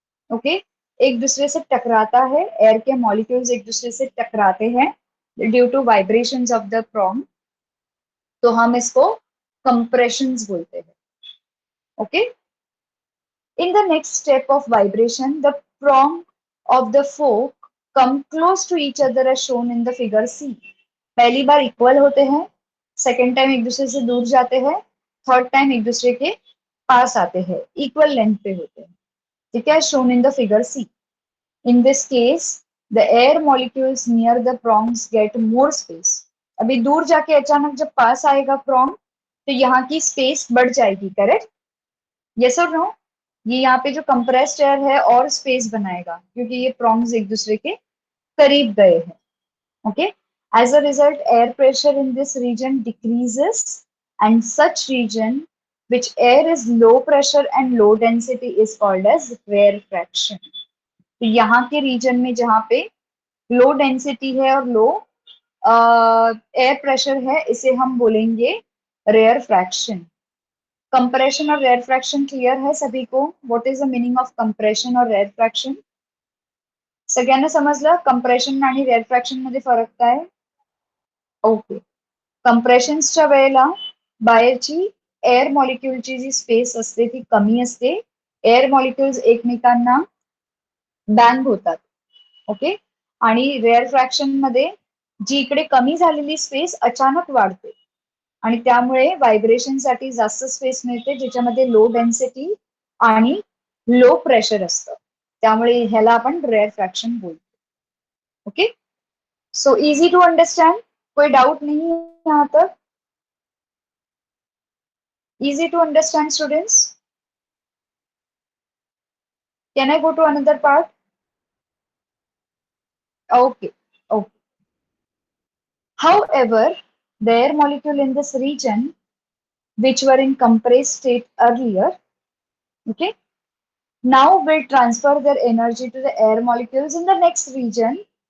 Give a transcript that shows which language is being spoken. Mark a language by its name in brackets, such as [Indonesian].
[Hindi] Okay, एक दूसरे से टकराता है, एयर के मॉलिक्यूल्स एक दूसरे से टकराते हैं [English] due to vibrations of the prong, [Hindi] तो हम इसको कंप्रेशंस बोलते हैं। [English] Okay, in the next step of vibration the prong of the fork come close to each other as shown in the figure C। [Hindi] पहली बार इक्वल होते हैं, second time एक दूसरे से दूर जाते हैं, थर्ड टाइम एक दूसरे के पास आते हैं, इक्वल लेंथ पे होते हैं। ठीक है, [English] Shown in the figure C. In this case the air molecules near the prongs get more space. [Hindi] अभी दूर जाके अचानक जब पास आएगा प्रॉन्ग तो यहाँ की स्पेस बढ़ जाएगी, करेक्ट? यस और नो? ये यहाँ पे जो कंप्रेस्ड एयर है और स्पेस बनाएगा क्योंकि ये प्रॉन्ग्स एक दूसरे के करीब गए हैं। [English] Okay, as a result air pressure in this region decreases and such region which air is low pressure and low density is called as rarefaction। [Hindi] तो यहाँ के रीजन में जहाँ पे लो डेंसिटी है और लो एयर प्रेशर है इसे हम बोलेंगे रेयरफ्रैक्शन। कंप्रेशन और रेयरफ्रैक्शन क्लियर है सभी को? [English] what is the meaning of compression [Hindi] और रेयरफ्रैक्शन? [Marathi] सगळ्यांना समजलं कंप्रेशन आणि रेयरफ्रॅक्शन मध्ये फरक काय? ओके, कंप्रेशन्सच्या वेळेला बाहेरची एअर मॉलिक्यूलची जी स्पेस असते ती कमी असते, एअर मॉलिक्यूल्स एकमेकांना बँग होतात। ओके, आणि रेअर फ्रॅक्शन मध्ये जी इकडे कमी झालेली स्पेस अचानक वाढते आणि त्यामुळे व्हायब्रेशन साठी जास्त स्पेस मिळते ज्याच्यामध्ये लो डेन्सिटी आणि लो प्रेशर असतं, त्यामुळे ह्याला आपण रेअर फ्रॅक्शन बोलतो। [Hindi] Okay, [English] so easy to understand, [Hindi] कोई डाउट नहीं है यहाँ तक? [English] Easy to understand, students? Can I go to another part? Okay, okay. However, the air molecule in this region, which were in compressed state earlier, okay, now will transfer their energy to the air molecules in the next region.